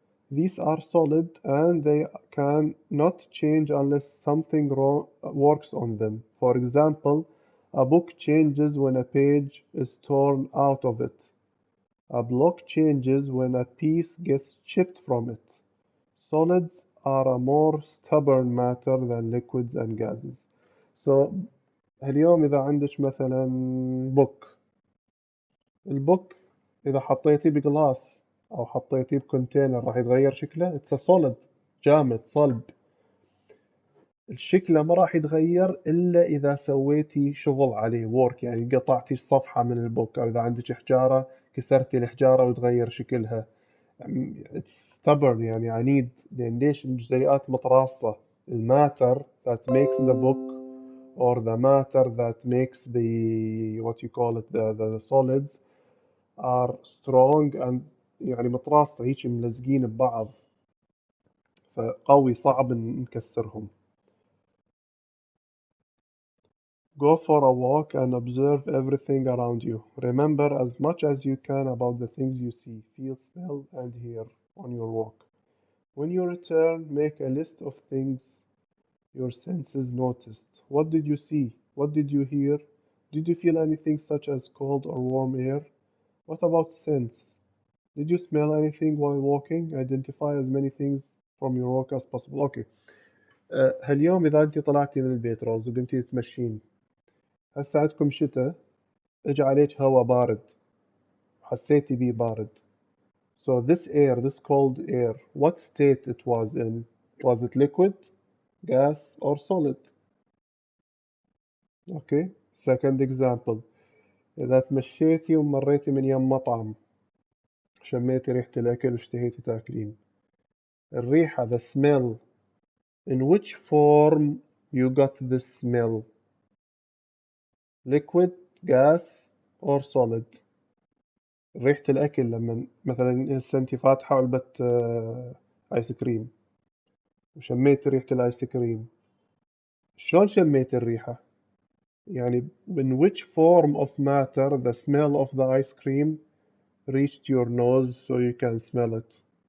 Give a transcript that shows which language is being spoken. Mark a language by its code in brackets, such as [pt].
[en] These are solid and they can not change unless something works on them. For example, a book changes when a page is torn out of it. A block changes when a piece gets chipped from it. Solids are a more stubborn matter than liquids and gases. [ar] So اليوم إذا عندك مثلا book، البوك إذا حطيتيه بجلاس أو حطيتيه بكونتينر راح يتغير شكله. [en] It's a solid، [ar] جامد صلب. الشكل ما راح يتغير إلا إذا سويتي شغل عليه work، يعني قطعتي صفحة من البوك، أو إذا عندك حجارة كسرتي الحجارة وتغير شكلها. [en] It's stubborn، [ar] يعني عنيد، لأن ليش؟ الجزيئات متراصة. [en] الماتر that makes the book or the matter that makes the what you call it the solids are strong and [ar] يعني متراصة هيك ملزقين ببعض، فقوي صعب نكسرهم. [en] Go for a walk and observe everything around you. Remember as much as you can about the things you see, feel, smell, and hear on your walk. When you return, make a list of things your senses noticed. What did you see? What did you hear? Did you feel anything such as cold or warm air? What about sense? Did you smell anything while walking? Identify as many things from your walk as possible. Okay. [ar] هاليوم إذا أنت طلعتي من البيت روز وقمتي تتمشين، هسه عندكم شتاء، اجى عليك هوا بارد، حسيتي بيه بارد. [en] So this air, this cold air, what state it was in? Was it liquid, gas, or solid? Okay. Second example. [ar] إذا تمشيتي ومريتي من يم مطعم، شميتي ريحة الأكل واشتهيتي تاكلين، الريحة [en] the smell, in which form you got this smell? Liquid, gas, or solid? [ar] ريحة الأكل لما مثلا هسه انت فاتحة علبة آيس كريم وشميتي ريحة الآيس كريم، شلون شميتي الريحة؟ يعني [en] in which form of matter the smell of the ice cream reached your nose so you can smell it?